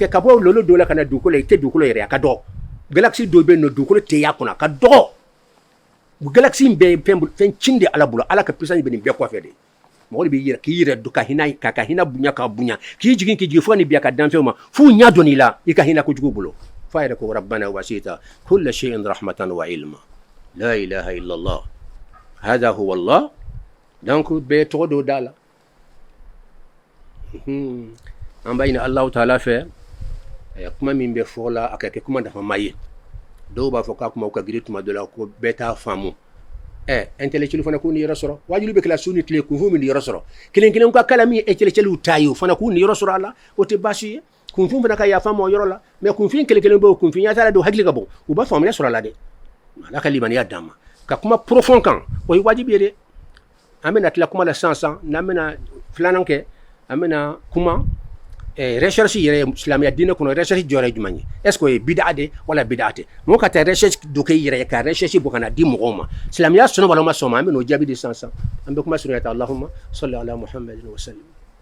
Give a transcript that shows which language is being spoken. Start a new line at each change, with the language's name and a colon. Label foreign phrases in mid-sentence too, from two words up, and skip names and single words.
Bambara: ka bɔ lolo dɔ la ka na dugukolo i tɛ dugukolo yɛrɛ a ka dɔgɔ galaxy dɔ bɛ yen nɔ dugukolo tɛ y'a kɔnɔ a ka dɔgɔ galaxy in bɛɛ ye fɛn cin de ala bolo ala ka puissance bɛ nin bɛɛ kɔfɛ de mɔgɔ de bɛ k'i yɛrɛ dɔn ka hinɛ bonya ka bonya k'i jigin fo ka nin bi a ka danfɛnw ma f'u ɲɛ dɔn i la i ka hinɛ kojugu bolo f'a yɛrɛ ko
Arabic: ربنا وسعت كل شيء رحمة وعلما لا إله إلا الله هذا هو الله
Bambara: donc bɛɛ tɔgɔ dɔ da la an b'a ɲini
Arabic: الله تعالى
Bambara: fɛ kuma min bɛ fɔ la a ka kɛ kuma nafama ye dɔw b'a fɔ k'a kumaw ka girin tuma dɔ la ko bɛɛ t'a faamu intellectuel fana k'u ni yɔrɔ sɔrɔ wajibi bɛ kɛla su ni tile kunfin min ni yɔrɔ sɔrɔ kelen ka kala min intellectuel ta ye o fana k'u ni yɔrɔ sɔrɔ a la o tɛ baasi ye kunfin fana ka yafa ma o yɔrɔ la mais kunfin kelen bɛ o kunfin ya taara don hakili ka bon u b'a faamuya sɔrɔ a la dɛ ala ka limaniya d'an ma ka kuma profond kan o ye wajibi ye dɛ an bɛna tila kuma la sisan n'an bɛna filanan kɛ an bɛna kuma recherche yɛrɛ silamɛya diinɛ kɔnɔ recherche jɔyɔrɔ ye jumɛn ye
French: est ce que
Bambara: o ye bid'a de wala bid'a tɛ mɔgɔ ka taa recherche dɔ kɛ i yɛrɛ ye ka recherche bɔ ka na di mɔgɔw ma silamɛya sɔnna wala ma sɔn ma an bɛna o jaabi de sisan an bɛ kuma surunya ta
Arabic: اللهم صل على محمد وسلم